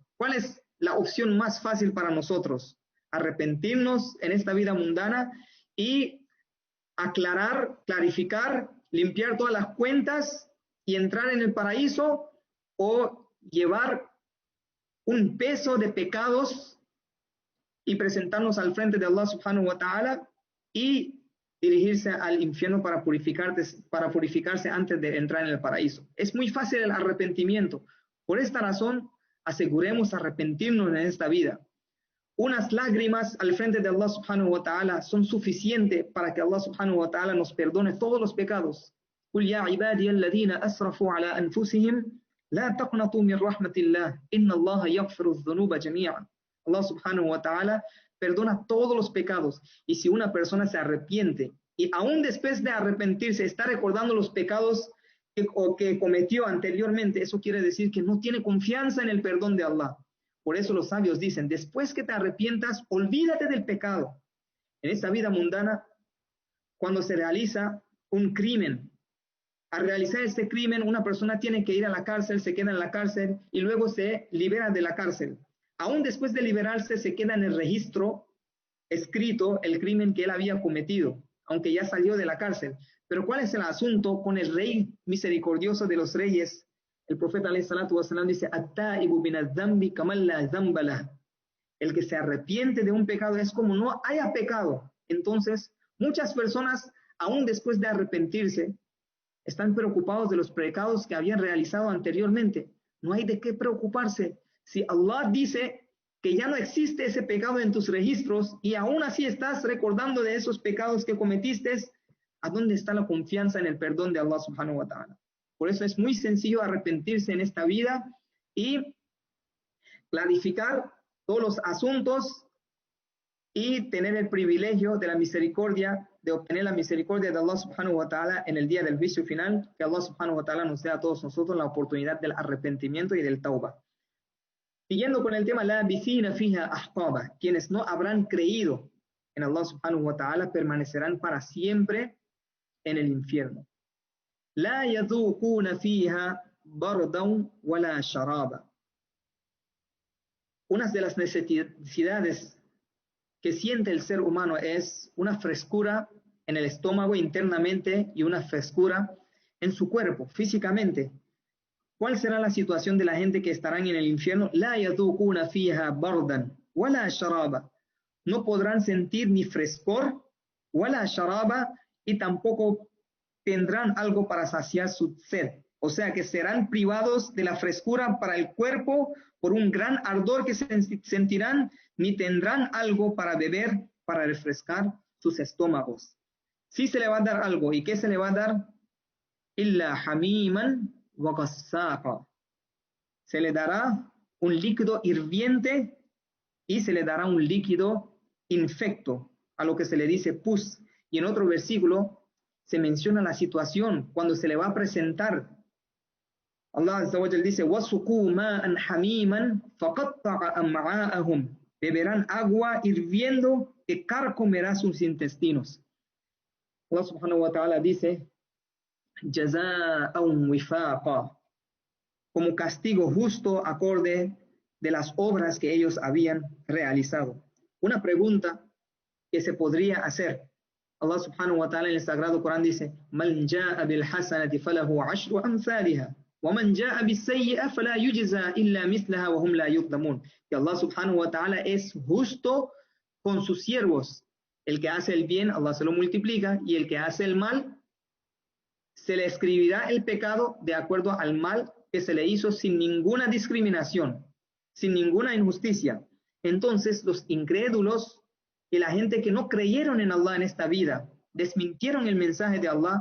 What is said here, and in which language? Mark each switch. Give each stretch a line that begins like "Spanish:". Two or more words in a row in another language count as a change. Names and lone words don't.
Spanish: ¿Cuál es la opción más fácil para nosotros? Arrepentirnos en esta vida mundana y aclarar, clarificar, limpiar todas las cuentas y entrar en el paraíso, o llevar un peso de pecados y presentarnos al frente de Allah
Arabic: سبحانه وتعالى
Spanish: y dirigirse al infierno para purificarse antes de entrar en el paraíso. Es muy fácil el arrepentimiento. Por esta razón, aseguremos arrepentirnos en esta vida. Unas lágrimas al frente de Allah
Arabic: سبحانه وتعالى
Spanish: son suficientes para que Allah
Arabic: سبحانه وتعالى
Spanish: nos perdone todos los pecados.
Arabic: قل يا عبادي الذين أسرفوا على أنفسهم لا تقنطوا من رحمة الله إن الله يغفر الذنوب جميعا.
Spanish: Allah
Arabic: سبحانه وتعالى
Spanish: perdona todos los pecados, y si una persona se arrepiente y aún después de arrepentirse está recordando los pecados que cometió anteriormente, eso quiere decir que no tiene confianza en el perdón de Allah. Por eso los sabios dicen: después que te arrepientas, olvídate del pecado. En esta vida mundana, cuando se realiza un crimen, al realizar este crimen, una persona tiene que ir a la cárcel, se queda en la cárcel y luego se libera de la cárcel. Aún después de liberarse, se queda en el registro escrito el crimen que él había cometido, aunque ya salió de la cárcel. Pero ¿cuál es el asunto con el Rey misericordioso de los reyes? El profeta
Arabic: عليه الصلاة والسلام dice: "التائب من الذنب كمن لا ذنب له".
Spanish: El que se arrepiente de un pecado es como no haya pecado. Entonces, muchas personas, aún después de arrepentirse, están preocupados de los pecados que habían realizado anteriormente. No hay de qué preocuparse. Si Allah dice que ya no existe ese pecado en tus registros y aún así estás recordando de esos pecados que cometiste, ¿a dónde está la confianza en el perdón de Allah
Arabic: سبحانه وتعالى?
Spanish: Por eso es muy sencillo arrepentirse en esta vida y clarificar todos los asuntos y tener el privilegio de la misericordia, de obtener la misericordia de Allah
Arabic: سبحانه وتعالى
Spanish: en el día del juicio final. Que Allah
Arabic: سبحانه وتعالى
Spanish: nos dé a todos nosotros la oportunidad del arrepentimiento y del tauba. Siguiendo con el tema, la
Arabic: لابثين فيها أحقابا,
Spanish: quienes no habrán creído en Allah
Arabic: سبحانه وتعالى
Spanish: permanecerán para siempre en el infierno.
Arabic: لا يذوقون فيها بردا ولا شرابا.
Spanish: Una de las necesidades que siente el ser humano es una frescura en el estómago internamente y una frescura en su cuerpo, físicamente. ¿Cuál será la situación de la gente que estarán en el infierno?
Arabic: لا يذوقون فيها بردا ولا شرابا.
Spanish: No podrán sentir ni frescor,
Arabic: ولا شرابا,
Spanish: y tampoco tendrán algo para saciar su sed. O sea que serán privados de la frescura para el cuerpo por un gran ardor que sentirán, ni tendrán algo para beber para refrescar sus estómagos. Sí se le va a dar algo. ¿Y qué se le va a dar?
Arabic: إلا حميما وغساقا.
Spanish: Se le dará un líquido hirviente y se le dará un líquido infecto, a lo que se le dice pus. Y en otro versículo se menciona la situación cuando se le va a presentar.
Arabic: Allah عز وجل dice, وَسُقُوا مَاءً حَمِيمًا فَقَطَّعَ أَمْعَاءَهُم.
Spanish: Beberán agua hirviendo que carcomerá sus intestinos. Allah
Arabic: سبحانه وتعالى
Spanish: dice,
Arabic: جَزَاءً وِفَاقًا,
Spanish: como castigo justo acorde de las obras que ellos habían realizado. Una pregunta que se podría hacer. Allah
Arabic: سبحانه وتعالى
Spanish: en el Sagrado Corán dice,
Arabic: مَنْ جَاءَ بِالْحَسَنَةِ فَلَهُ عَشْرُ أَمْثَالِهَا وَمَنْ جَاءَ بِالسَّيِّئَةِ فَلَا يُجْزَى إِلَّا مِثْلَهَا وَهُمْ لَا يُظْلَمُونَ.
Spanish: Que Allah
Arabic: سبحانه وتعالى
Spanish: es justo con sus siervos. El que hace el bien, Allah se lo multiplica, y el que hace el mal, se le escribirá el pecado de acuerdo al mal que se le hizo sin ninguna discriminación, sin ninguna injusticia. Entonces los incrédulos y la gente que no creyeron en Allah en esta vida, desmintieron el mensaje de Allah.